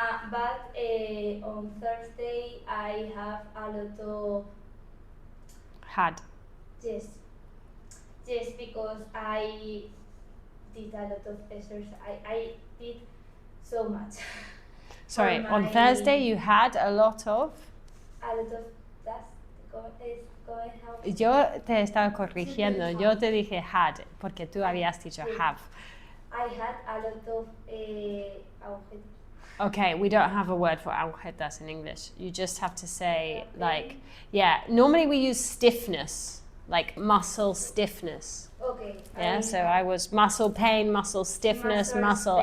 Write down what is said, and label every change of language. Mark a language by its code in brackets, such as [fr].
[en] But on Thursday I have a lot of Had. yes, because I did a lot of exercise. I did so much. Sorry, For on my- Thursday you had a lot of... A lot of that's going how. [es] Yo te estaba corrigiendo, yo te dije had, porque tú habías dicho Sí. [en] have. I had a lot of agujetas. Okay, we don't have a word for agujetas in English. You just have to say, like, yeah, normally we use stiffness, like muscle stiffness. Okay. Yeah, so I was muscle pain, muscle stiffness, muscle